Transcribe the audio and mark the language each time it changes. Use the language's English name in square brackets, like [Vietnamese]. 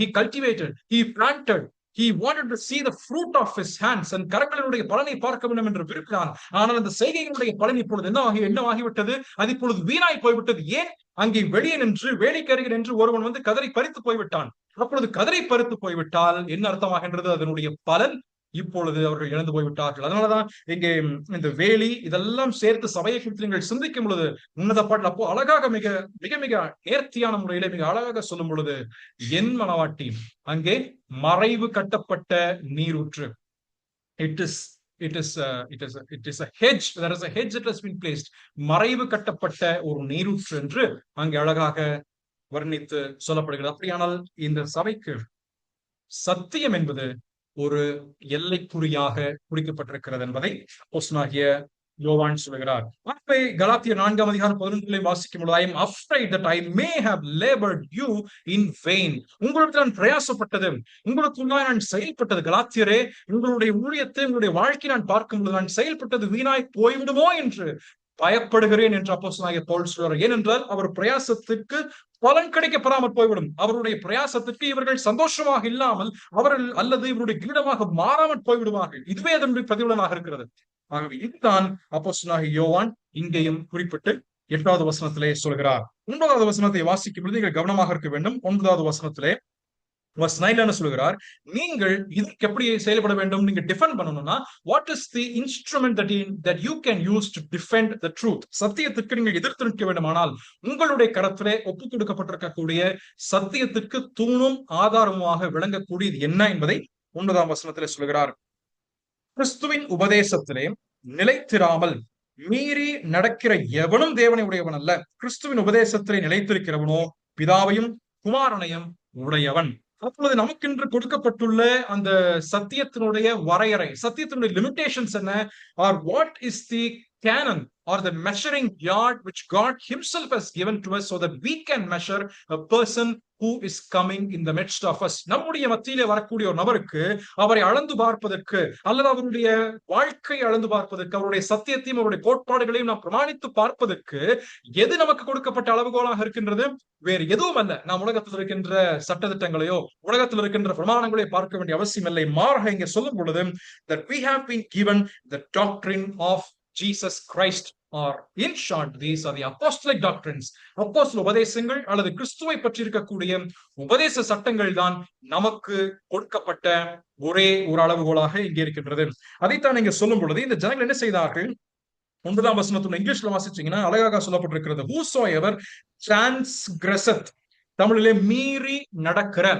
[English] He cultivated, he planted, he wanted to see the fruit of his hands. [Tamil] and கரங்களினுடைய பலனை பார்க்க வேண்டும் என்று விரும்பினான். ஆனால் அந்த செய்கையினுடைய பலன் இப்பொழுது என்னவாகிவிட்டது? அது இப்பொழுது வீணாய் போய்விட்டது. ஏன்? அங்கே வெளியே நின்று வேலைக்கருகில் நின்று ஒருவன் வந்து கதரை பறித்து போய்விட்டான். அப்பொழுது கதரை பறித்து போய்விட்டால் என்ன அர்த்தமாகின்றது? அதனுடைய பலன் இப்பொழுது அவர்கள் இழந்து போய்விட்டார்கள். அதனாலதான் இங்கே இந்த வேலி இதெல்லாம் சேர்த்து சபையை குறித்து நீங்கள் சிந்திக்கும் பொழுது உன்னத பாடல் அப்போ அழகாக மிக மிக மிக நேர்த்தியான முறையில மிக அழகாக சொல்லும் பொழுது, என் மனவாட்டி அங்கே மறைவு கட்டப்பட்ட நீரூற்று. [English] It is a hedge. There is a hedge that has been placed. [Tamil] மறைவு கட்டப்பட்ட ஒரு நீரூற்று என்று அங்கே அழகாக வர்ணித்து சொல்லப்படுகிறது. அப்படியானால் இந்த சபைக்கு சத்தியம் என்பது ஒரு எல்லைக்குறியாக குறிக்கப்பட்டிருக்கிறது என்பதை அப்போஸ்தலனாகிய யோவான் சொல்கிறார். அப்பே கலாத்தியர் 4 அதிகாரம் 11 வாசிக்கும் பொழுது, [English] I am afraid that I may have labored you in vain. [Tamil] உங்களுக்கு நான் பிரயாசப்பட்டது, உங்களுக்குள்ளாய் நான் செயல்பட்டது, கலாத்தியரே உங்களுடைய ஊழியத்தை உங்களுடைய வாழ்க்கை நான் பார்க்கும் பொழுது நான் செயல்பட்டது வீணாய் போய்விடுமோ என்று பயப்படுகிறேன் என்று அப்போஸ்தலனாகிய பவுல் சொல்றார். ஏனென்றால் அவர் பிரயாசத்துக்கு பலன் கிடைக்கப்பெறாமல் போய்விடும். அவருடைய பிரயாசத்திற்கு இவர்கள் சந்தோஷமாக இல்லாமல் அவர்கள் அல்லது இவருடைய கிரீடமாக மாறாமல் போய்விடுவார்கள். இதுவே அதனுடைய பிரதிபலனாக இருக்கிறது. ஆகவே இதுதான் அப்போஸ்தலனாகிய யோவான் இங்கேயும் குறிப்பிட்டு 8வது வசனத்திலே சொல்கிறார். 9வது வசனத்தை வாசிக்கும் பொழுது நீங்கள் கவனமாக இருக்க வேண்டும். 9வது வசனத்திலே verse 9 சொல்கிறார், நீங்கள் இதற்கு எப்படி செயல்பட வேண்டும்? நீங்க டிஃபெண்ட் பண்ணணும்னா, [English] what is the instrument that you can use to defend the truth? [Tamil] சத்தியத்திற்கு நீங்கள் எதிர்த்து நிற்க வேண்டுமானால் உங்களுடைய கரத்திலே ஒப்புக் கொடுக்கப்பட்டிருக்கக்கூடிய சத்தியத்திற்கு தூணும் ஆதாரமாக விளங்கக்கூடியது என்ன என்பதை 9ஆம் வசனத்திலே சொல்கிறார். கிறிஸ்துவின் உபதேசத்திலே நிலைத்திராமல் மீறி நடக்கிற எவனும் தேவனை உடையவன் அல்ல. கிறிஸ்துவின் உபதேசத்திலே நிலைத்திருக்கிறவனோ பிதாவையும் குமாரனையும் உடையவன். அப்பொழுது நமக்கென்று கொடுக்கப்பட்டுள்ள அந்த சத்தியத்தினுடைய வரையறை, சத்தியத்தினுடைய லிமிடேஷன்ஸ் என்ன? [English] Or what is the canon or the measuring yard which God himself has given to us so that we can measure a person who is coming in the midst of us. [Tamil] நம்முடைய மத்தியிலே வரக்கூடிய ஒரு நபருக்கு அவரை அளந்து பார்ப்பதற்கு அல்லது அவருடைய வாழ்க்கை அளந்து பார்ப்பதற்கு, அவருடைய சத்தியத்தையும் அவருடைய கோட்பாடுகளையும் நாம் பிரமாணித்து பார்ப்பதற்கு எது நமக்கு கொடுக்கப்பட்ட அளவுகோலாக இருக்கின்றது? வேறு எதுவும் அல்ல. நாம் உலகத்தில் இருக்கின்ற சட்டதிட்டங்களையோ உலகத்தில் இருக்கின்ற பிரமாணங்களையோ பார்க்க வேண்டிய அவசியம் இல்லை. மாறாக இங்கே சொல்லும் பொழுது [English] that we have been given the doctrine of Jesus Christ, or in short these are the apostolic doctrines. [Tamil] அப்போஸ்தல உபதேசங்கள் அல்லது கிறிஸ்துவை பற்றி இருக்கக்கூடிய உபதேச சட்டங்கள் தான் நமக்கு கொடுக்கப்பட்ட ஒரே ஒரு அளவுகோலாக இங்கே இருக்கின்றது. அதைத்தான் இங்க சொல்லும் பொழுது இந்த ஜனங்கள் என்ன செய்தார்கள்? 9ஆம் வசனத்துல இங்கிலீஷ்ல வாசிச்சீங்கன்னா அழகாக சொல்லப்பட்டிருக்கிறது, [English] whosoever transgresseth, [Tamil] தமிழிலே மீறி நடக்கிற.